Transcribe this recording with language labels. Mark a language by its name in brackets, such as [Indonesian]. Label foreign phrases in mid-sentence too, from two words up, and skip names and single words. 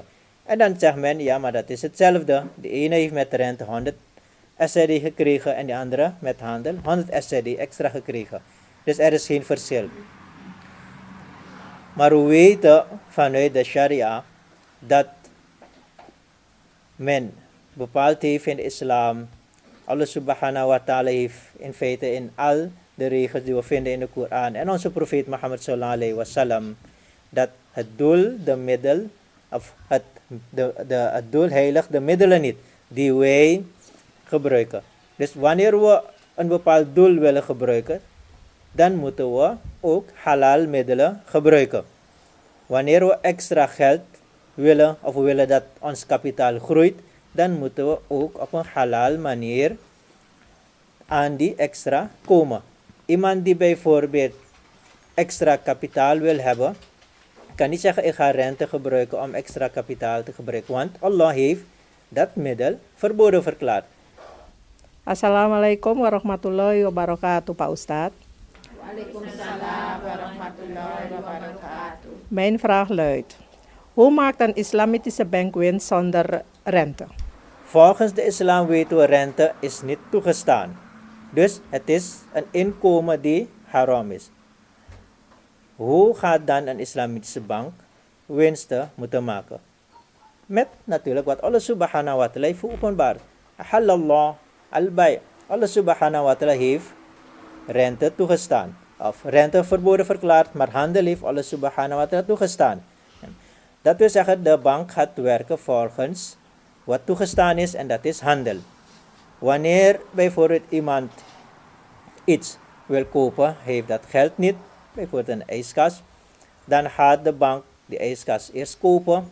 [Dutch] En dan zegt men, ja, maar dat is hetzelfde. De ene heeft met rente 100 SRD gekregen en de andere met handel 100 SRD extra gekregen. Dus er is geen verschil. Maar we weten vanuit de Sharia dat men bepaald heeft in de islam. Allah [Arabic] سبحانه وتعالى [Dutch] heeft in feite in al de regels die we vinden in de Koran en onze profeet Mohammed [Arabic] صلى الله عليه وسلم, [Dutch] dat het doel, de middel, of het doel heiligt de middelen niet, die wij gebruiken. Dus wanneer we een bepaald doel willen gebruiken, dan moeten we ook halal middelen gebruiken. Wanneer we extra geld willen, of we willen dat ons kapitaal groeit, dan moeten we ook op een halal manier aan die extra komen. Iemand die bijvoorbeeld extra kapitaal wil hebben, kan niet zeggen ik ga rente gebruiken om extra kapitaal te gebruiken, want Allah heeft dat middel verboden verklaard. [Arabic] السلام عليكم ورحمة الله وبركاته, [Indonesian] Pak Ustadz. [Arabic] وعليكم السلام ورحمة الله وبركاته. [Dutch] Mijn vraag luidt: hoe maakt een islamitische bank winst zonder rente? Volgens de islam weten we rente is niet toegestaan. Dus het is een inkomen die haram is. Hoe gaat dan een islamitische bank winsten moeten maken? Met natuurlijk wat Allah [Arabic] سبحانه وتعالى [Dutch] heeft openbaar. [Arabic] أحل الله البيع'. [Dutch] Allah [Arabic] سبحانه وتعالى [Dutch] heeft rente toegestaan. Of rente verboden verklaard, maar handel heeft Allah [Arabic] سبحانه وتعالى [Dutch] toegestaan. Dat wil zeggen, de bank gaat werken volgens wat toegestaan is en dat is handel. Wanneer bijvoorbeeld iemand iets wil kopen, heeft dat geld niet, bijvoorbeeld een ijskast, dan gaat de bank die ijskast eerst kopen.